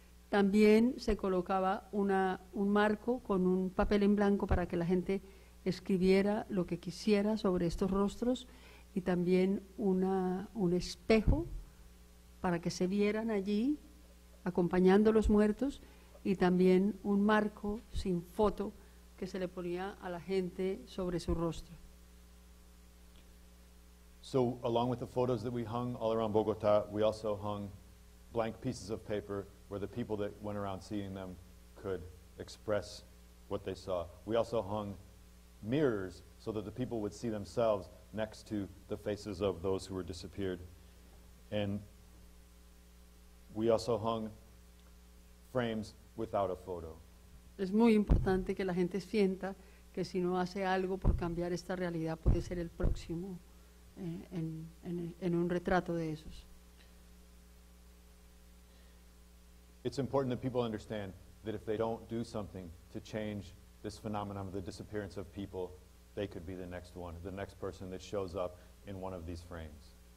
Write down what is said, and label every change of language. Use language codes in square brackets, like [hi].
[es] También se colocaba un marco con un papel en blanco para que la gente escribiera lo que quisiera sobre estos rostros, y también un espejo para que se vieran allí acompañando a los muertos, y también un marco sin foto que se le ponía a la gente sobre su rostro. [en] So along with the photos that we hung all around Bogotá, we also hung blank pieces of paper where the people that went around seeing them could express what they saw. We also hung mirrors so that the people would see themselves next to the faces of those who were disappeared. And we also hung frames without a photo. [es] Es muy importante que la gente sienta que si no hace algo por cambiar esta realidad, puede ser el próximo en un retrato de esos. [en] It's important that people understand that if they don't do something to change this phenomenon of the disappearance of people, they could be the next one, the next person that shows up in one of these frames.